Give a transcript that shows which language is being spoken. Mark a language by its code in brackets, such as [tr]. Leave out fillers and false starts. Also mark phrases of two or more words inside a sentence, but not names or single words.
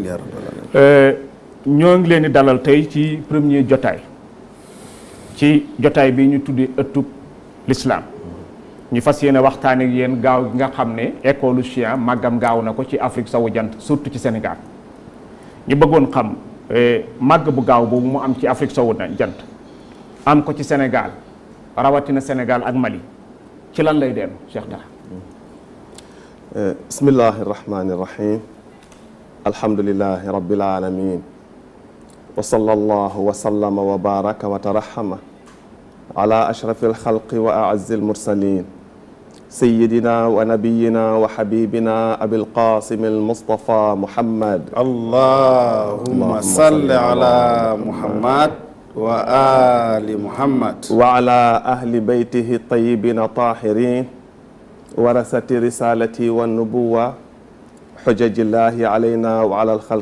[wo] ñoo ngi leen di dalal tey ci premier jotaay ci jotaay bi ñu tuddee ëttub l'islam ñu fas yéene waxtaan ak yéen gaaw gi nga xam ne école chia màggam gaaw na ko ci Afrique sowu jant surtout ci Sénégal ñu bëggoon xam màgg bu gaaw boobu mu am ci Afrique sowu jant am ko ci Sénégal rawatina Sénégal ak Mali ci lan lay dellu Cheikh Taa [ar] بسم الله الرحمن الرحيم الحمد لله رب العالمين وصلى الله وسلم وبارك وترحم على أشرف الخلق وأعز المرسلين سيدنا ونبينا وحبيبنا أبي القاسم المصطفى محمد اللهم صل على محمد وآل محمد وعلى أهل بيته الطيبين الطاهرين ورثة رسالتي والنبوة حجج الله علينا وعلى الخلق